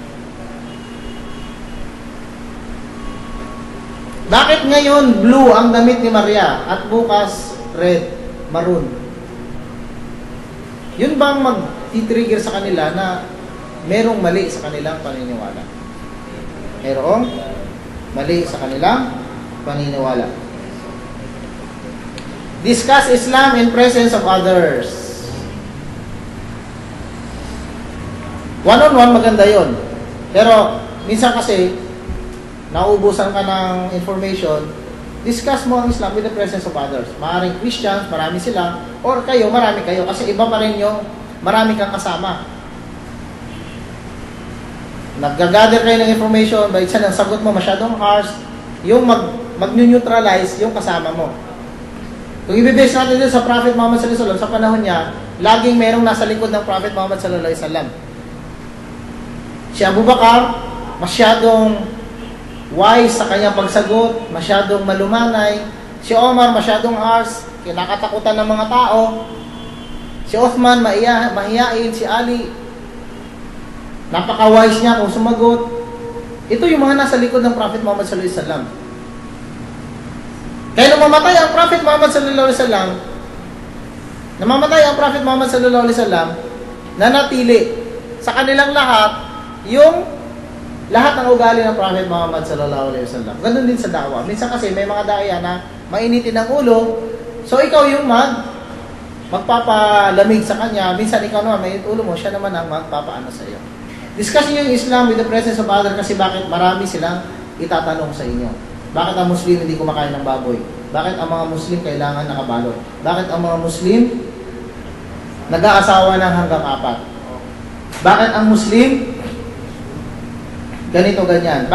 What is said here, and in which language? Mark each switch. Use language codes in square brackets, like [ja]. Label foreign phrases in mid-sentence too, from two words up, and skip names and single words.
[tl] Bakit ngayon blue ang damit ni Maria at bukas red, maroon? Yun bang mag-trigger sa kanila na merong mali sa kanilang paniniwala? Merong mali sa kanilang paniniwala. [en] Discuss Islam in presence of others. One-on-one, [tl] maganda yon. Pero, minsan kasi, nauubusan ka ng information, discuss mo ang Islam [en] with the presence of others. [tl] Maaring Christians, marami sila, or kayo, marami kayo. Kasi iba pa rin yung marami kang kasama. Nag-gather kayo ng information, but isa ng sagot mo masyadong harsh, yung mag-neutralize yung kasama mo. Kung ibibase natin dito sa Prophet Muhammad [ar] صلى الله عليه وسلم, [tl] sa panahon niya, laging merong nasa likod ng Prophet Muhammad [ar] صلى الله عليه وسلم. [tl] Si Abu Bakar, masyadong wise sa kanyang pagsagot, masyadong malumanay. Si Omar, masyadong harsh, kinakatakutan ng mga tao. Si Uthman, mahiyain. Si Ali, napaka-wise niya kung sumagot. Ito yung mga nasa likod ng Prophet Muhammad [ar] صلى الله عليه وسلم. [tl] Kaya nung mamatay ang Prophet Muhammad [ar] صلى الله عليه وسلم, [tl] nanatili sa kanilang lahat yung lahat ng ugali ng Prophet Muhammad [ar] صلى الله عليه وسلم. [tl] Ganun din sa da'wa. Minsan kasi may mga daya na mainitin ang ulo, so ikaw yung magpapalamig sa kanya. Minsan ikaw naman mainit ulo mo, siya naman ang magpapaano sa iyo. Discuss niyo yung Islam [en] with the presence of others [tl] kasi bakit marami silang itatanong sa inyo. Bakit ang Muslim hindi kumakain ng baboy? Bakit ang mga Muslim kailangan nakabalot? Bakit ang mga Muslim nag-aasawa ng hanggang 4? Bakit ang Muslim ganito ganyan?